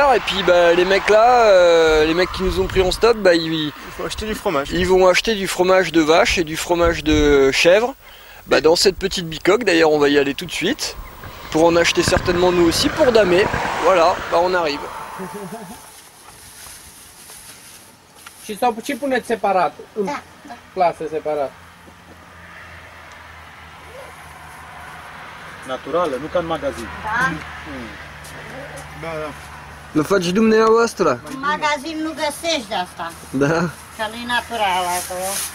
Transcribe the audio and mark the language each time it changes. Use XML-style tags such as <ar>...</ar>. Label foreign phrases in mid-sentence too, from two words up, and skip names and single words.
<fr>Et puis, bah, les mecs là, les mecs qui nous ont pris en stop, bah, Il faut acheter du fromage. ils vont acheter du fromage de vache et du fromage de chèvre. Bah, dans cette petite bicoque, d'ailleurs, on va y aller tout de suite. Pour en acheter certainement nous aussi pour damer. Voilà, bah, on arrive.</fr> <ro>Și sau ce puneți separat? În clasă separat. Naturală, nu ca în magazin. Da. Vă faci dumneavoastră? În magazin nu găsești de asta, Da. că nu-i natural acolo.</ro>